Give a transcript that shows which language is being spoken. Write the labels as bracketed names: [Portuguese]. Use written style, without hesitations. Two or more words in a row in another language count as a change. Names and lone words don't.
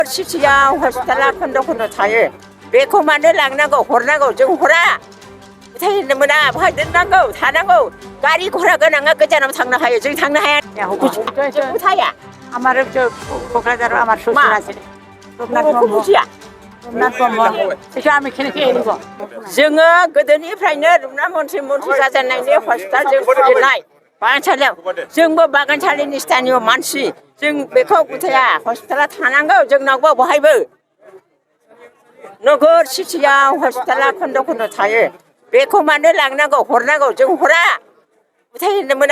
[Bodo] सिटियाव हस्पिटाला खन्द' खन्द' थायो बेखौ मानो लांनांगौ हरनांगौ जों हरा फोथायनो मोना बहाय दोननांगौ थानांगौ गारि घरा गोनाङा गोजानाव थांनो हायो जों थांनो हाया जों थाया [Bangla] আমার কোকরাঝার আমার শ্বশুর আছে আমি খেয়ে নিব [Bodo] जोङो गोदोनिफ्रायनो रुपनाथ मन्थ्रि जाजेननायनि हस्पिटाल जों खुलिनाय बागानसालियाव जोंबो बागानसालिनि स्थानीय मानसि जों बेखौ गुथाया हस्पिटाला थानांगौ जोंनावबो बहायबो नोगोर सिटियाव हस्पिटाला खन्द' खन्द' थायो बेखौ मानो लांनांगौ हरनांगौ जों हरा फोथायनो मोना